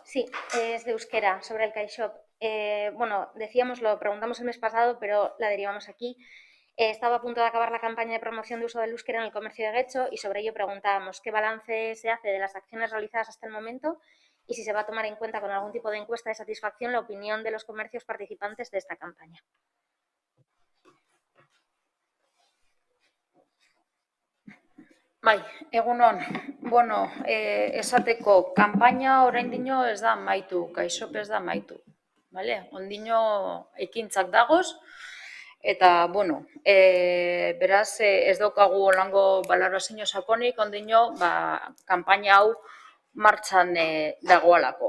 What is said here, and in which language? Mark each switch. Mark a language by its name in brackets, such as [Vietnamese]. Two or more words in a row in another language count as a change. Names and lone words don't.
[Spanish] Sí, es de euskera, sobre el CaixOP. Bueno, decíamos, lo preguntamos el mes pasado, pero la derivamos aquí. Estaba a punto de acabar la campaña de promoción de uso del euskera en el comercio de Getxo y sobre ello preguntábamos qué balance se hace de las acciones realizadas hasta el momento y si se va a tomar en cuenta con algún tipo de encuesta de satisfacción la opinión de los comercios participantes de esta campaña. [Basque] Bai, egunon, bueno, esateko, kanpaina oraindino ez da amaitu, CaixOP ez da amaitu, vale? Ondino ekintzak dagoz, eta, bueno, beraz, ez daukagu olango balorazio sakonik, ondino, kanpaina hau martxan dagoalako.